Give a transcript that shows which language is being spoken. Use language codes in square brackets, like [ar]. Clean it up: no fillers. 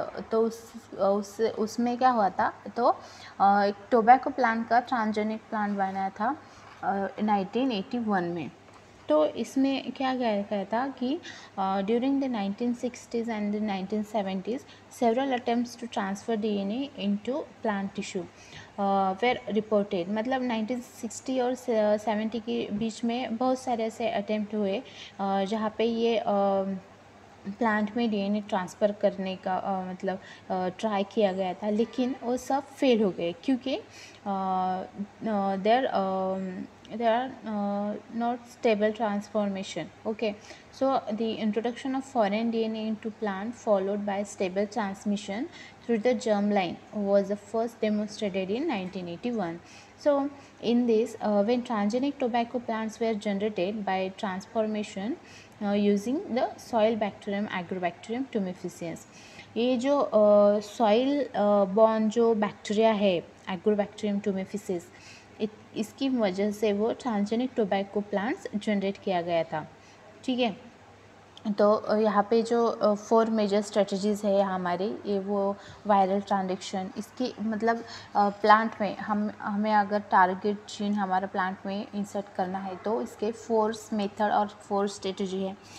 [hi] तो उसमें क्या हुआ था, तो एक टोबैको प्लांट का ट्रांसजेनिक प्लांट बनाया था 1981 में। तो इसमें क्या गया था कि [en] During the 1960s and the 1970s several attempts to transfer DNA into plant tissue were reported. [hi] मतलब 1960 और 70 के बीच में बहुत सारे ऐसे अटेम्प्ट हुए जहाँ पे ये प्लांट में डीएनए ट्रांसफ़र करने का मतलब ट्राई किया गया था, लेकिन वो सब फेल हो गए क्योंकि [en] there are not stable transformation. Okay, so the introduction of foreign DNA into plant followed by stable transmission through the germline was the first demonstrated in 1981. So in this, when transgenic tobacco plants were generated by transformation using the soil bacterium agrobacterium tumefaciens, [hi] ये जो soil born जो bacteria है agrobacterium टुमेफिसिस, इसकी वजह से वो transgenic tobacco plants generate किया गया था। ठीक है, तो यहाँ पे जो 4 मेजर स्ट्रेटजीज़ है हमारी, ये वो वायरल ट्रांजेक्शन, इसकी मतलब प्लांट में हमें अगर टारगेट जीन हमारा प्लांट में इंसर्ट करना है तो इसके 4 मेथड और 4 स्ट्रेटजी है।